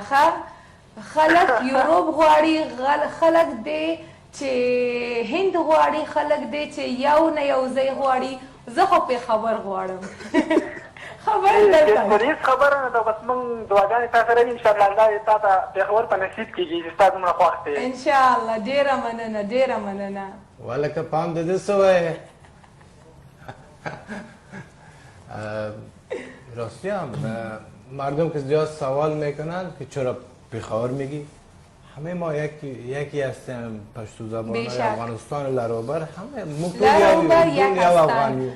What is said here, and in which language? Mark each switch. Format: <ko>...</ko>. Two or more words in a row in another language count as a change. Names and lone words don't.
<ps>ښه خلک یوروپ غواړي، خلک دی چې هند غواړي، خلک دی چې یو نه یو ځای غواړي. زه خو پیښور غواړم. خبره دلته هېڅ خبره نه ده، بس موږ دعاګانې تا سره وي انشاءالله الله تا ته پیښور په نصیب کېږي چې ستا دومره خوښ دی. انشاءالله. ډېره مننه، ډېره مننه. ولکه پام د دې څه وایي.</ps> <fa>راستی هم مردم که زیاد سوال میکنن که چرا پیښور میگی، همه ما یکی هستیم. پشتو زبان افغانستان لروبر همه لروبر یک هستن.</fa>